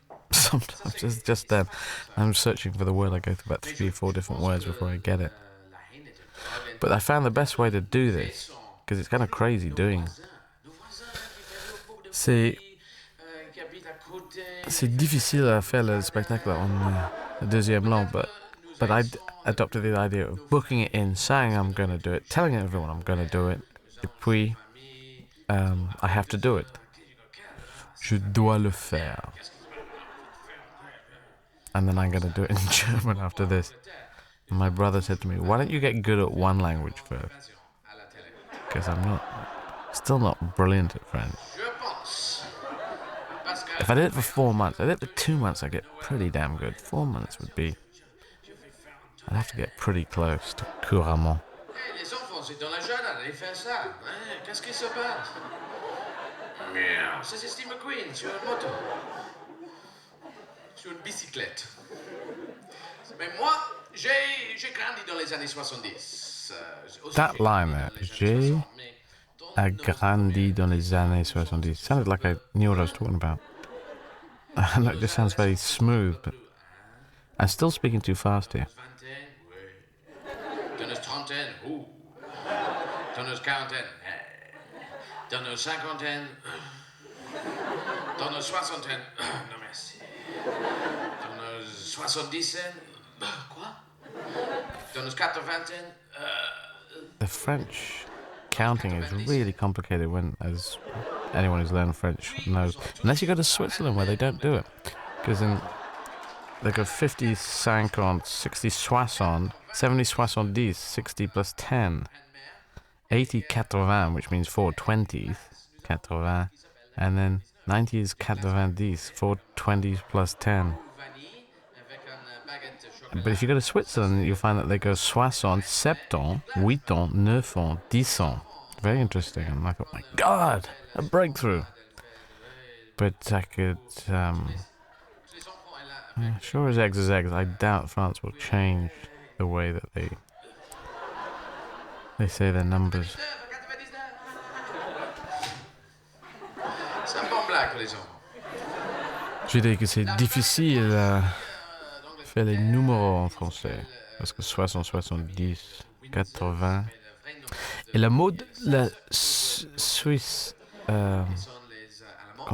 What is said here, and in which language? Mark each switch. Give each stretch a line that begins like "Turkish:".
English: Sometimes it's just then. I'm searching for the word. I go through about 3 or 4 different words before I get it.
French: la haine est une drogue.
English: But I found the best way to do this, because it's kind of crazy doing.
French: Nos voisins qui font beaucoup de C'est bruit, qui habitent à côté. c'est difficile à faire le spectacle en deuxième langue,
English: but I adopted the idea of booking it in, saying I'm going to do it, telling everyone I'm going to do it,
French: et puis
English: I have to do it.
French: Je dois le faire.
English: And then I'm going to do it in German after this. And my brother said to me, why don't you get good at one language first? Because I'm still not brilliant at French.
French: Je pense. Parce que
English: If I did it for 4 months, I did it for 2 months, I get pretty damn good. 4 months would be, I'd have to get pretty close to couramment.
French: les enfants, c'est dans la jardin, ils font ça. Qu'est-ce qui se passe? Merde, c'est Steve McQueen sur une moto. Sur une bicyclette. Mais moi, j'ai grandi dans les années 70.
English: That line there,
French: j'ai agrandi dans les années 70,
English: sounded like I knew what I was talking about. And it just sounds very smooth, but I'm still speaking too fast here.
French: Vingtaine, oui. Dans nos trentaines, ouh. Dans nos quarantaines, dans nos cinquantaines, dans nos soixantaines, non merci. Dans nos soixante-dizaines, quoi? Dans nos quatre-vingtaines,
English: The French counting is really complicated when, as anyone who's learned French knows, unless you go to Switzerland where they don't do it. Because then they go 50, 50, 60, 60, 70, 70, 60 plus 10, 80, 80, which means 4 20s, 80, and then 90 is 90, 4 20s plus 10.
French: vanille avec une baguette de chocolat.
English: But if you go to Switzerland, you'll find that they go 60, 70, 80, 90, 10. Very interesting. And I thought, my God, a breakthrough. But I could, sure as eggs is eggs, I doubt France will change the way that they say their numbers.
French: C'est un bon blague pour les enfants. Je dirais que c'est difficile à faire les numéros en français. Parce que 60, 70, 80. Et la mode, la Suisse, quand